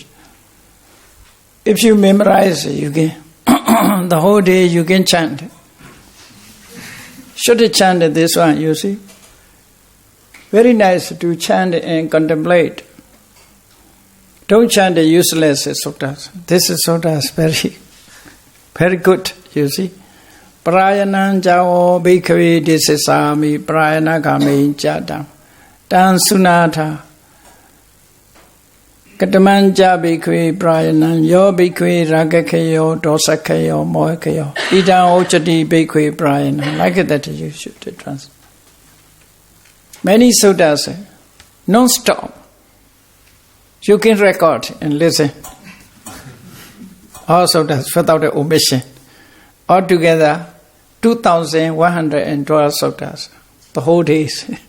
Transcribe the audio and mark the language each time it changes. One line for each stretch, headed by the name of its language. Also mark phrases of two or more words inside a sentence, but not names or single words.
English: If you memorize, you can the whole day you can chant. Should chant this one, you see. Very nice to chant and contemplate. Don't chant the useless suttas. This sutta is very, very good, you see.
Pali: Prayanam jao bhikkhave disesami prayana kame jadam tan sunatha kataman ja bhikkhave prayanam yo bhikkhave ragakhayo dosakhayo mohakhayo idam ochati bhikkhave prayanam.
English: Like that you should translate. Many suttas, non-stop. You can record and listen. All suttas without omission. Altogether, 2,112 suttas, the whole days.